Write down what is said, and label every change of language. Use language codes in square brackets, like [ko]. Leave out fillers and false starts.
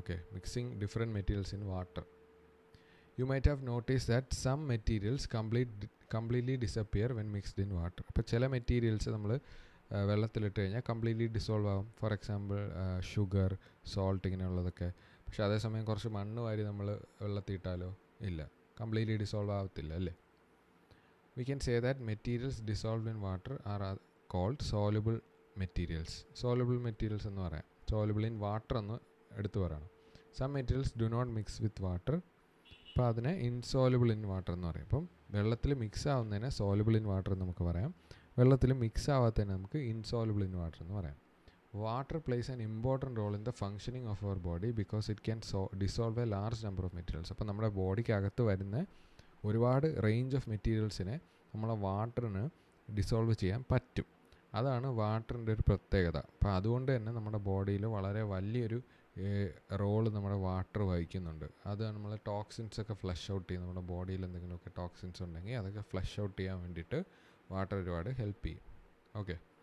[en] Okay, mixing different materials in water. You might have notice that some materials completely disappear when mixed in water. [ml] അപ്പോൾ ചില materials നമ്മൾ വെള്ളത്തിലിട്ട് കഴിഞ്ഞാൽ completely dissolve ആവും. For example sugar, salt, ഇങ്ങനെയുള്ളതൊക്കെ. പക്ഷേ അതേസമയം കുറച്ച് മണ്ണ് വാരി നമ്മൾ വെള്ളത്തിയിട്ടാലോ ഇല്ല, കംപ്ലീറ്റ്ലി ഡിസോൾവ് ആവത്തില്ല, അല്ലേ? [en] We can say that materials dissolved in water are called soluble materials. [ml] Soluble materials എന്ന് പറയാം. Soluble in water എന്ന് എടുത്തു പറയണം. [en] Some materials do not mix with water. [ml] അപ്പോൾ അതിനെ insoluble in water എന്ന് പറയും. അപ്പം വെള്ളത്തിൽ മിക്സ് ആവുന്നതിനെ soluble in water എന്ന് നമുക്ക് പറയാം. വെള്ളത്തിൽ മിക്സ് ആവാത്തതിനെ നമുക്ക് insoluble in water എന്ന് പറയാം. [en] Water plays an important role in the functioning of our body because it can dissolve a large number of materials. [ml] അപ്പോൾ നമ്മുടെ ബോഡിക്ക് അകത്ത് വരുന്ന ഒരുപാട് റേഞ്ച് ഓഫ് മെറ്റീരിയൽസിനെ നമ്മളെ വാട്ടറിന് ഡിസോൾവ് ചെയ്യാൻ പറ്റും. അതാണ് വാട്ടറിൻ്റെ ഒരു പ്രത്യേകത. അപ്പോൾ അതുകൊണ്ട് തന്നെ നമ്മുടെ ബോഡിയിൽ വളരെ വലിയൊരു റോള് നമ്മുടെ വാട്ടർ വഹിക്കുന്നുണ്ട്. അത് നമ്മൾ ടോക്സിൻസ് ഒക്കെ ഫ്ലഷ് ഔട്ട് ചെയ്യും. നമ്മുടെ ബോഡിയിൽ എന്തെങ്കിലുമൊക്കെ ടോക്സിൻസ് ഉണ്ടെങ്കിൽ അതൊക്കെ ഫ്ലഷ് ഔട്ട് ചെയ്യാൻ വേണ്ടിയിട്ട് വാട്ടർ ഒരുപാട് ഹെൽപ്പ് ചെയ്യും. ഓക്കെ,